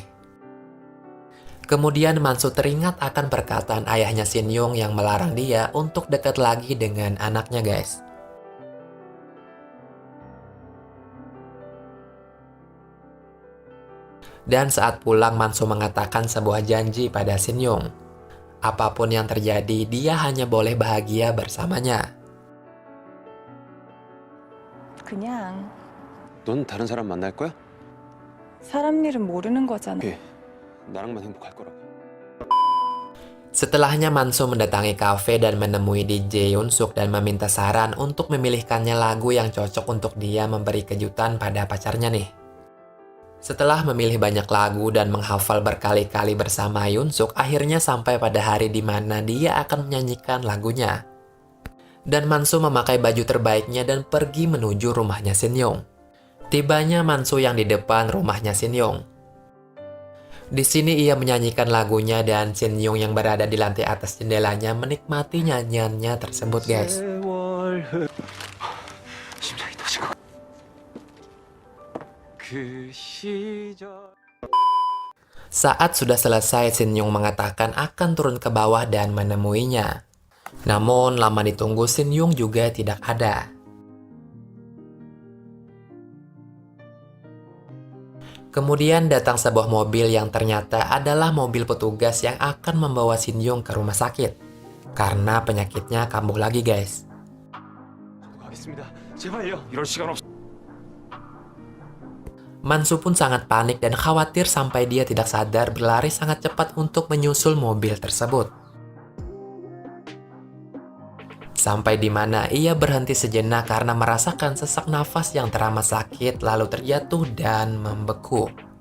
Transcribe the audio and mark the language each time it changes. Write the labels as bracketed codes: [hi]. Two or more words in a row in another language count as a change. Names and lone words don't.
[id] Kemudian Manso teringat akan perkataan ayahnya Shin Yong yang melarang dia untuk dekat lagi dengan anaknya guys. Dan saat pulang Manso mengatakan sebuah janji pada Shin Yong. Apapun yang terjadi, dia hanya boleh bahagia bersamanya. [ko] 그냥 넌 다른 사람 만날 거야? 사람 일은 모르는 거잖아. 예. 나랑만 행복할 거라고. [id] Setelahnya Manso mendatangi kafe dan menemui DJ Yunsuk dan meminta saran untuk memilihkannya lagu yang cocok untuk dia memberi kejutan pada pacarnya nih. Setelah memilih banyak lagu dan menghafal berkali-kali bersama Yunsuk, akhirnya sampai pada hari di mana dia akan menyanyikan lagunya. Dan Manso memakai baju terbaiknya dan pergi menuju rumahnya Shin Yong. Tibanya Manso yang di depan rumahnya Shin Yong. Di sini ia menyanyikan lagunya dan Shin Yong yang berada di lantai atas jendelanya menikmati nyanyiannya tersebut guys. [ko] 세월 심장이 터진 것. 그 시절. [id] Saat sudah selesai, Shin Yung mengatakan akan turun ke bawah dan menemuinya. Namun, lama ditunggu Shin Yung juga tidak ada. Kemudian datang sebuah mobil yang ternyata adalah mobil petugas yang akan membawa Shin Yung ke rumah sakit. Karena penyakitnya kambuh lagi, guys. [ko] 가겠습니다. 제발요. 이럴 시간 없. [id] Mansu pun sangat panik dan khawatir sampai dia tidak sadar berlari sangat cepat untuk menyusul mobil tersebut. Sampai di mana ia berhenti sejenak karena merasakan sesak nafas yang teramat sakit lalu terjatuh dan membeku.